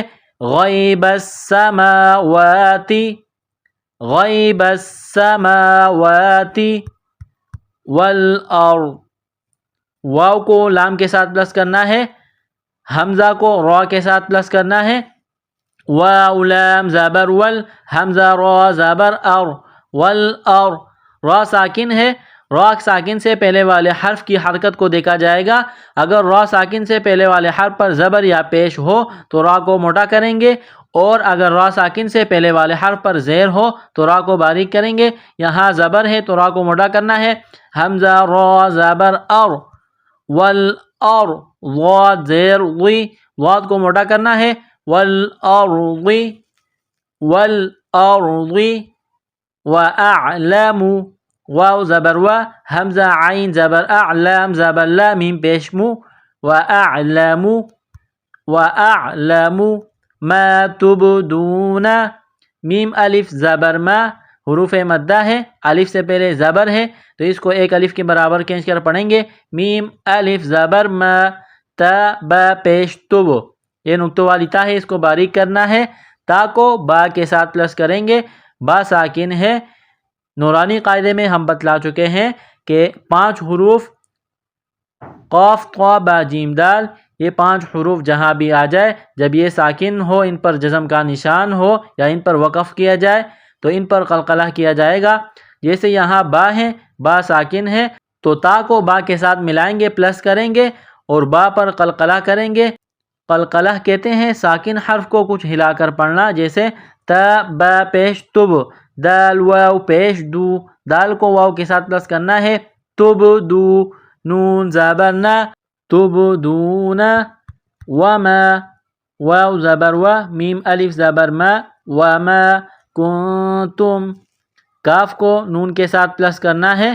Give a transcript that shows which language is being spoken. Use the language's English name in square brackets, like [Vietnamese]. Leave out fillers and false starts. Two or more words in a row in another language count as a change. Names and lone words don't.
[Arabic] غیب السماوات، غیب السماوات والارض، [Urdu] واو کو لام کے ساتھ پلس کرنا ہے، حمزہ کو را کے ساتھ پلس کرنا ہے۔ واو لام زبر ول، حمزہ را زبر ار، والار، را ساکن ہے، را ساکن سے پہلے والے حرف کی حرکت کو دیکھا جائے گا۔ اگر را ساکن سے پہلے والے حرف پر زبر یا پیش ہو تو را کو موٹا کریں گے، اور اگر را ساکن سے پہلے والے حرف پر زیر ہو تو را کو باریک کریں گے۔ یہاں زبر ہے تو را کو موٹا کرنا ہے۔ حمزہ را زبر ار، والار، ضاد زیر ضی، ضاد کو موٹا کرنا ہے۔ والارض، والارض، واعلم، واو زبر وا، حمزہ عین زبر اعلم زبر لا، میم پیش مو، واعلم، [Arabic] واعلم ما تبدون، [Urdu] میم الف زبر ما، حروف مدہ ہے، الف سے پہلے زبر ہے تو اس کو ایک الف کے برابر کھینچ کر پڑھیں گے۔ میم الف زبر ما، تا با پیش تب، یہ نقطوں والی تا ہے، اس کو باریک کرنا ہے۔ تا کو با کے ساتھ پلس کریں گے، با ساکن ہے۔ نورانی قاعدے میں ہم بتلا چکے ہیں کہ 5 حروف قاف طا با جیم دال، یہ 5 حروف جہاں بھی آ جائے جب یہ ساکن ہو، ان پر جزم کا نشان ہو یا ان پر وقف کیا جائے تو ان پر قلقلہ کیا جائے گا۔ جیسے یہاں با ہے، با ساکن ہے تو تا کو با کے ساتھ ملائیں گے، پلس کریں گے اور با پر قلقلہ کریں گے۔ قلقلہ کہتے ہیں ساکن حرف کو کچھ ہلا کر پڑھنا، جیسے تا با پیش تب، دال واو پیش دو، دال کو واو کے ساتھ پلس کرنا ہے۔ تب دو، نون زبر نا، تب دون، وما، واو زبر وا، میم الف زبر ما، [Arabic] وما کنتم، [Urdu] کاف کو نون کے ساتھ پلس کرنا ہے۔